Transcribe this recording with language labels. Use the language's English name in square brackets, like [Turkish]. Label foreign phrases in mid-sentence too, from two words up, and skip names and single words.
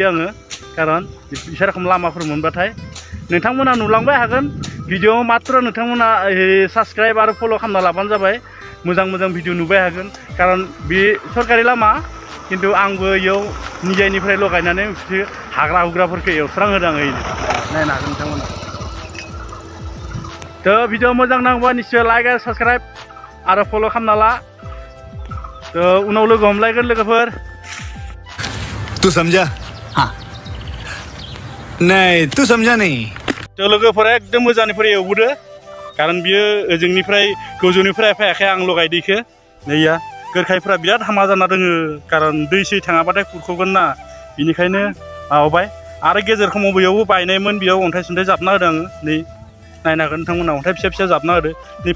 [Bodo] आङो खारन बिसा रोखोम लामाफोर मोनबाथाय नोंथांमोना नुलांबाय हागोन भिडिअ मात्र नोंथांमोना साबस्क्राइब आरो फल' खालामना लाबानो जाबाय मोजां भिडिअ नुबाय हागोन खारन बे सरकारि लामा खिन्थु आंबो इयाव निजायनिफ्राय लगायनानै हाग्रा हुग्राफोरखौ एवस्रां होदों आङो नायनो हागोन नोंथांमोना थ' भिडिअ मोजां नांबा निश्चय लाइक आरो साबस्क्राइब आरो फल' खालामना ला तो उनाव लोगो हमलायगोन लोगोफोर [Hindi] तू समझा? हाँ नहीं तू समझा नहीं [Bodo] तो लोगोफोरा एकदम मोजांनिफ्राय एवबोदो खारन बियो ओजोंनिफ्राय गोजौनिफ्राय फैयाखै आं लगायदो इखो नैया गोरखायफ्रा बिराद हामा जाना दोङो खारन दै सै थाङाबाथाय खुरख'गोन ना बिनिखायनो माबाबाय आरो गेजेर समाव बेयावबो बायनायमोन बेयाव अन्थाइ सन्थाइ जाबना होदों आङो नै नायनो हागोन नोंथांमोना अन्थाइ फिसा जाबना होदो नैफोर